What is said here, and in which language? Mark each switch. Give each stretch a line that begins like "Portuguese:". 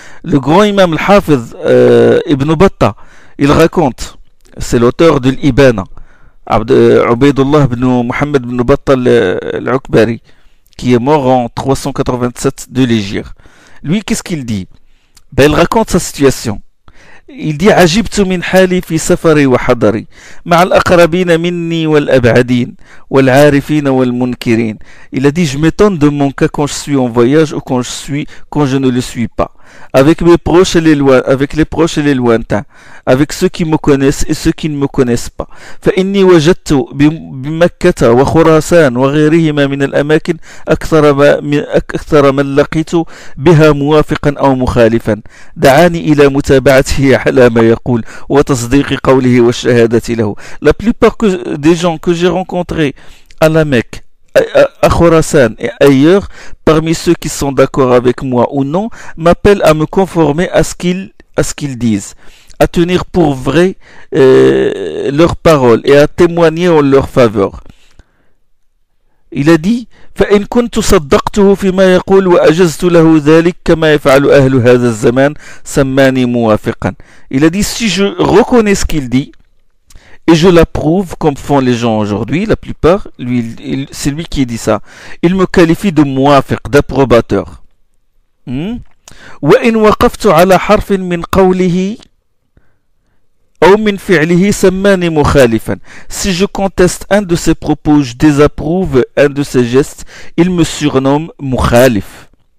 French: Le grand imam al-Hafiz Ibn Battah, il raconte, c'est l'auteur de l'Ibana, Ubaydullah ibn Muhammad ibn Battah al-Ukbari, qui est mort en 387 de l'Hégire. Lui, qu'est-ce qu'il dit? Ben, il raconte sa situation. Il dit
Arabic: عجبت من حالي في سفري وحضري مع الأقربين مني والأبعدين والعارفين والمنكرين.
French: Il a dit je m'étonne de mon cas quand je suis en voyage ou quand je ne le suis pas, avec mes proches et avec les proches et les lointains, avec ceux qui me connaissent et ceux qui ne me connaissent pas.
Arabic: فإني وجدت بمكة وخراسان وغيرهما من الأماكن أكثر من لقيت بها موافقا أو مخالفا دعاني إلى متابعته على ما يقول وتصديق قوله والشهادة له.
French: La plupart des gens que j'ai rencontrés à la Mecque, à Khorasan et ailleurs, parmi ceux qui sont d'accord avec moi ou non, m'appellent à me conformer à ce qu'ils disent, à tenir pour vrai leurs paroles et à témoigner en leur faveur. Il a dit
Arabic: فإن كنت صدقته فيما يقول وأجزت له ذلك كما يفعل أهل هذا الزمان سماني موافقا.
French: Il a dit si je reconnais ce qu'il dit et je l'approuve comme font les gens aujourd'hui, la plupart, c'est lui qui dit ça, il me qualifie de muafiq, d'approbateur.
Arabic: وإن وقفت على حرف من قوله أو من فعله سماني مخالفا.
French: Si je conteste un de ses propos, je désapprouve un de ses gestes, il me surnomme مخالف.